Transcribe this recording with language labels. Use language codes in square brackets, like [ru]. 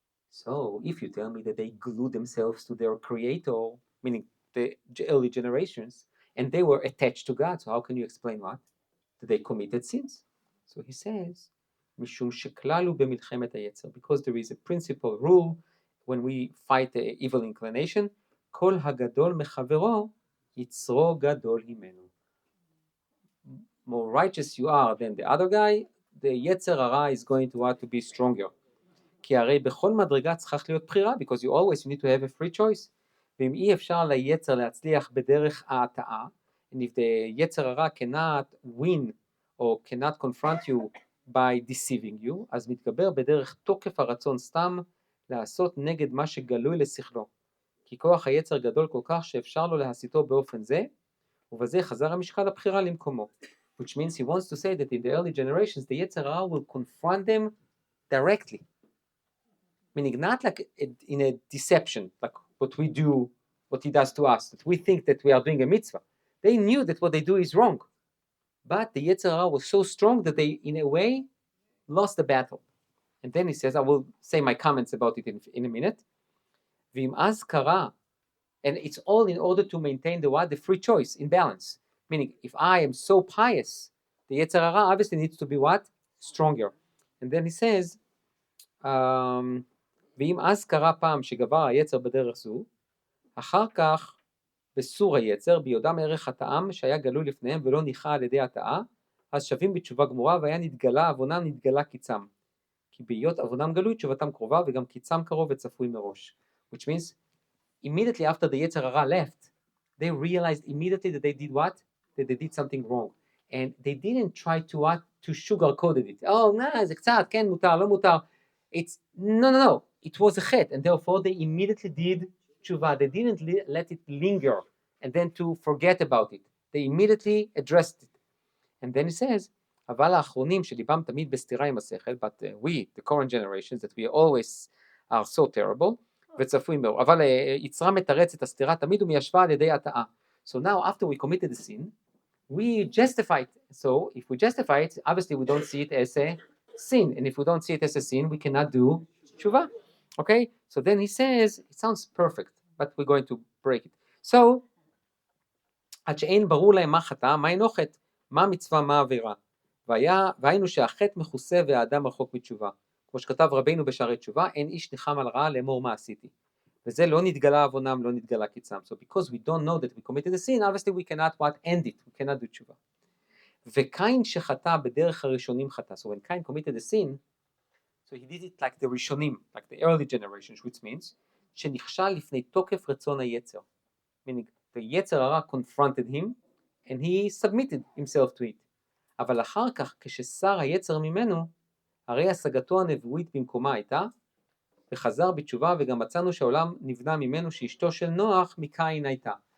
[en] So, if you tell me that they glued themselves to their creator, meaning the early generations, and they were attached to God, so how can you explain what? That they committed sins. So he says, [he] משום שכללו במלחמת היצר, [en] because there is a principal rule when we fight the evil inclination, [he] כל הגדול מחברו, יצרו גדול ממנו. [en] More righteous you are than the other guy, the יצר הרע is going to want to be stronger. [he] כי הרי בכל מדרגה צריך להיות בחירה, [en] because you need to have a free choice. [he] ואם אי אפשר ליצר להצליח בדרך ההטעה, [en] and if the יצר הרע cannot win or cannot confront you by deceiving you, [he] אז מתגבר בדרך תוקף הרצון סתם לעשות נגד מה שגלוי לשכלו. כי כוח היצר גדול כל כך שאפשר לו להסיתו באופן זה, ובזה חזר המשקל הבחירה למקומו. [en] Which means he wants to say that in the early generations, the יצר הרע will confront them directly. Meaning not like in a deception, like what we do, what he does to us, that we think that we are doing a mitzvah. They knew that what they do is wrong. But the Yetzer Hara was so strong that they, in a way, lost the battle. And then he says, I will say my comments about it in a minute. [he] ואם אז קרה [en] And it's all in order to maintain the what? The free choice in balance. Meaning, if I am so pious, the Yetzer Hara obviously needs to be what? Stronger. [he] And then he says, ואם אז קרה פעם שגבר היצר בדרך זו, אחר כך בסור היצר, ביודעם ערך הטעם שהיה גלוי לפניהם ולא ניחא על ידי הטעה, אז שווים בתשובה גמורה, והיה נתגלה עוונם נתגלה קיצם. כי בהיות עוונם גלוי, תשובתם קרובה, וגם קיצם קרוב וצפוי מראש. [en] Which means, immediately after the Yetzer Hara left, they realized immediately that they did what? That they did something wrong. And they didn't try to what? To sugarcoat it. [he] Oh, זה קצת, כן, מותר, לא מותר. [en] It's, no. It was a chet, and therefore they immediately did tshuva. They didn't let it linger, and then to forget about it. They immediately addressed it. And then he says, [he] אבל האחרונים שליבם תמיד בסתירה עם השכל, [en] but we, the current generations, that we always are so terrible, [he] וצפוי מאוד, אבל יצרה מתרץ את הסתירה תמיד ומיישבה על ידי הטעה. [en] So now, after we committed the sin, we justify it. So if we justify it, obviously we don't see it as a sin. And if we don't see it as a sin, we cannot do tshuva. Okay? So then he says, it sounds perfect, but we're going to break it. [he] So, עד שאין ברור להם מה חטא, מה אינו חטא, מה מצווה, מה עבירה. והיינו שהחטא מכוסה והאדם רחוק מתשובה. כמו שכתב רבינו בשערי תשובה, אין איש ניחם על רעה לאמור מה עשיתי. וזה לא נתגלה עוונם, לא נתגלה קיצם. [en] So because we don't know that we committed a sin, obviously we cannot what? End it. We cannot do tshuva. [he] וקין שחטא בדרך הראשונים חטא. [en] So when Cain committed a sin, so he did it like the ראשונים, like the early generations, which means [he] שנכשל לפני תוקף רצון היצר. [en] Meaning the יצר הרע confronted him and he submitted himself to it. [he] אבל אחר כך כששר היצר ממנו, הרי השגתו הנבואית במקומה הייתה, וחזר בתשובה, וגם מצאנו שהעולם נבנה ממנו שאשתו של נוח מקין הייתה.